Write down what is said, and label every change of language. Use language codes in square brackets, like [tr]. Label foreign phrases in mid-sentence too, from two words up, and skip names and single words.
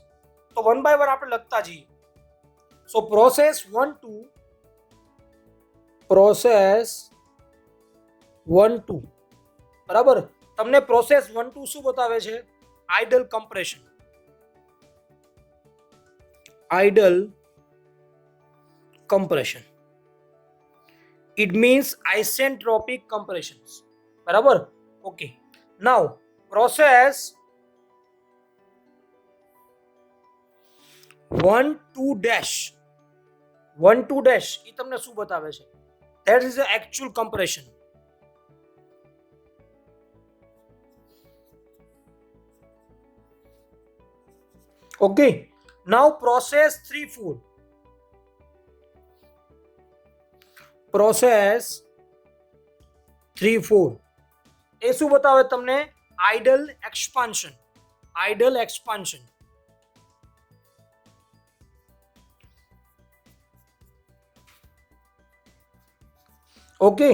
[gu] તો વન બાય વન આપણે લખતા જઈએ. [en] so process [gu] 1 2 પ્રોસેસ 1 2 બરાબર. તમને પ્રોસેસ 1 2 શું બતાવે છે? [en] ideal compression. આઇડલ compression. It means isentropic compressions. [gu] બરાબર. [en] Okay. Now process 1 2 dash 1 2 dash [gu] એ તમને શું બતાવે છે? [en] That is the actual compression. Okay. Now process 3 4 [gu] પ્રોસેસ 3 4 એ શું બતાવે તમને? [en] ideal expansion. ideal expansion. ઓકે.